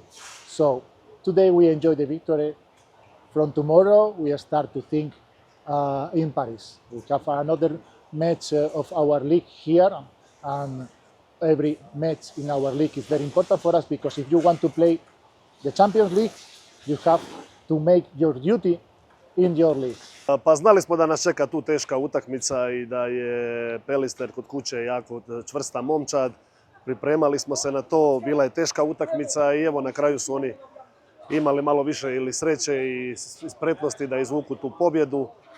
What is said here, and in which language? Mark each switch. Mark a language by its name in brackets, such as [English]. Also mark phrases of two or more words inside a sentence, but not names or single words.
[English] So today we enjoy the victory. From tomorrow we start to think in Paris. We have another match of our league here, and every match in our league is very important for us, because if you want to play the Champions League, you have to make your duty in your league. [Croatian] Pa znali smo da nas čeka tu teška utakmica i da je Pelister kod kuće jako čvrsta momčad. Pripremali smo se na to, bila je teška utakmica i evo na kraju su oni imali malo više ili sreće i spretnosti da izvuku tu pobjedu.